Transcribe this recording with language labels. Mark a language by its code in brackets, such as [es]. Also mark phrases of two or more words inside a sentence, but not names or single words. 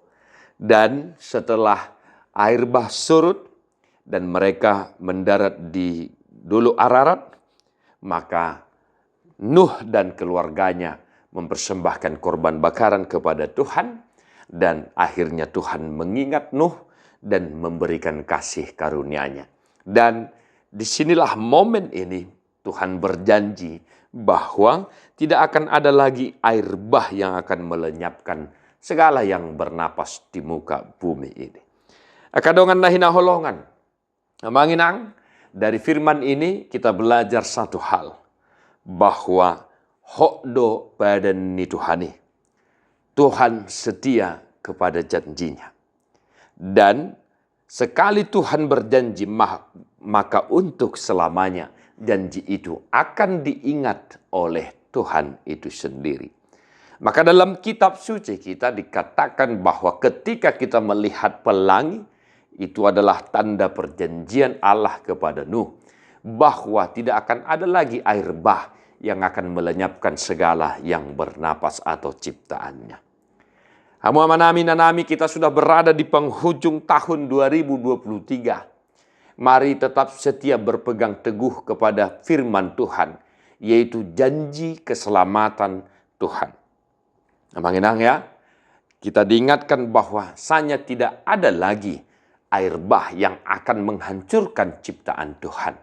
[id] Dan setelah air bah surut dan mereka mendarat di Dulu Ararat, maka Nuh dan keluarganya mempersembahkan korban bakaran kepada Tuhan, dan akhirnya Tuhan mengingat Nuh dan memberikan kasih karunia-Nya. Dan disinilah momen ini Tuhan berjanji bahwa tidak akan ada lagi air bah yang akan melenyapkan segala yang bernapas di muka bumi ini. [bbc] Akadongan nahina holongan. [id] Manginang, dari firman ini kita belajar satu hal, bahwa [bbc] hokdo pada ni Tuhani. [id] Tuhan setia kepada janjinya. Dan sekali Tuhan berjanji, maka untuk selamanya janji itu akan diingat oleh Tuhan itu sendiri. Maka dalam kitab suci kita dikatakan bahwa ketika kita melihat pelangi, itu adalah tanda perjanjian Allah kepada Nuh, bahwa tidak akan ada lagi air bah yang akan melenyapkan segala yang bernapas atau ciptaannya. [bbc] Hamu amanami nanami, [id] kita sudah berada di penghujung tahun 2023. Mari tetap setia berpegang teguh kepada firman Tuhan, yaitu janji keselamatan Tuhan. Amanginang ya, kita diingatkan bahwasanya tidak ada lagi air bah yang akan menghancurkan ciptaan Tuhan.